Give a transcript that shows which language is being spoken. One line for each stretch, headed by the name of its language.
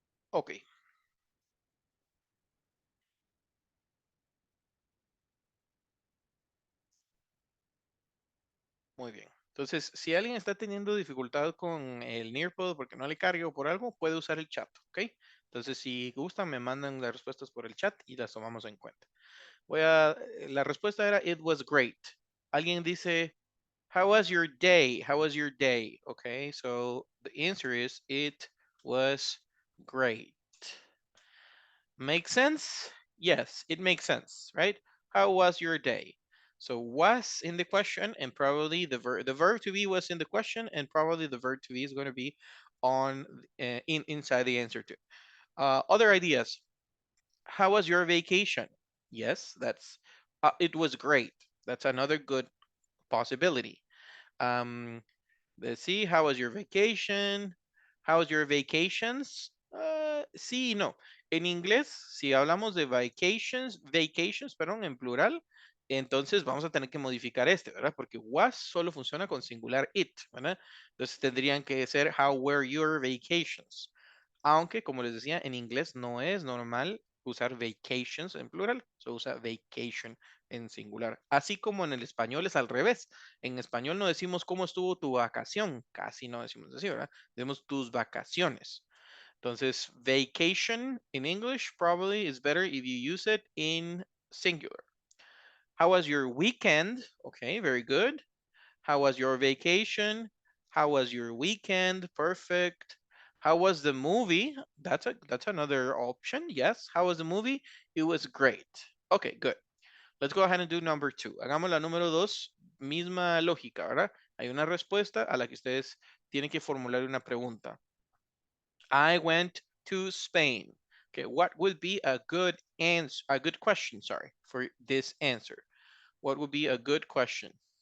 Spanish: Ok, muy bien. Entonces, si alguien está teniendo dificultad con el Nearpod porque no le cargue o por algo, puede usar el chat, ¿ok? Entonces, si gustan, me mandan las respuestas por el chat y las tomamos en cuenta. La respuesta era
English: it was great.
Spanish: Alguien dice,
English: how was your day? How was your day? Okay, so the answer is it was great. Make sense? Yes, it makes sense, right? How was your day? So was in the question and probably the verb to be was in the question and probably the verb to be is going to be on inside the answer too. Other ideas. How was your vacation? Yes, that's it was great. That's another good possibility. Um, let's see, how was your vacation? How was your vacations?
Spanish: Sí y no. En inglés, si hablamos de vacations, perdón, en plural, entonces vamos a tener que modificar este, ¿verdad? Porque was solo funciona con singular it, ¿verdad? Entonces tendrían que ser
English: how were your vacations.
Spanish: Aunque, como les decía, en inglés no es normal usar vacations en plural, se usa vacation en singular. Así como en el español es al revés. En español no decimos cómo estuvo tu vacación, casi no decimos así, ¿verdad? Decimos tus vacaciones.
English: Entonces, vacation in English probably is better if you use it in singular. How was your weekend? Okay, very good. How was your vacation? How was your weekend? Perfect. How was the movie? That's another option. Yes. How was the movie? It was great. Okay, good. Let's go ahead and do number 2.
Spanish: Hagamos la número 2. Misma lógica, ¿verdad? Hay una respuesta a la que ustedes tienen que formular una pregunta.
English: I went to Spain. Okay, what would be a good answer, a good question, sorry, for this answer? What would be a good question?